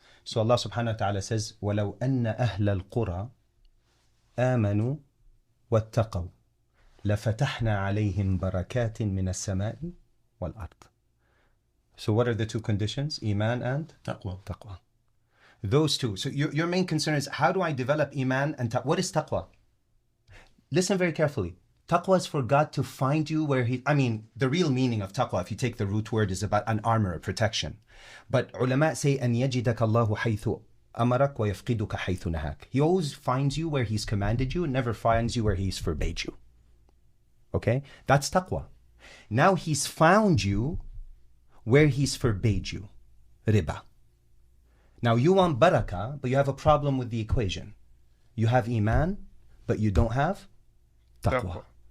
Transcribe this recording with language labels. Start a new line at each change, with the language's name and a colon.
English: So Allah subhanahu wa ta'ala says,
Arabic: وَلَوْ أَنَّ أَهْلَ الْقُرَى آمَنُوا وَاتَّقَوْا لَفَتَحْنَا عَلَيْهِمْ بَرَكَاتٍ مِنَ السَّمَاءِ وَالْأَرْضِ.
English: So what are the two conditions? Iman and Taqwa. Those two. So your main concern is, how do I develop Iman and taqwa? What is taqwa? Listen very carefully. Taqwa is for God to find you where the real meaning of taqwa, if you take the root word, is about an armor, a protection. But ulama say,
Arabic: أَن يَجِدَكَ اللَّهُ حَيْثُ أَمَرَكَ وَيَفْقِدُكَ حَيْثُ نَهَاكَ.
English: He always finds you where He's commanded you, and never finds you where He's forbade you. Okay? That's taqwa. Now He's found you where He's forbade you. Riba. Now you want barakah, but you have a problem with the equation. You have iman, but you don't have taqwa.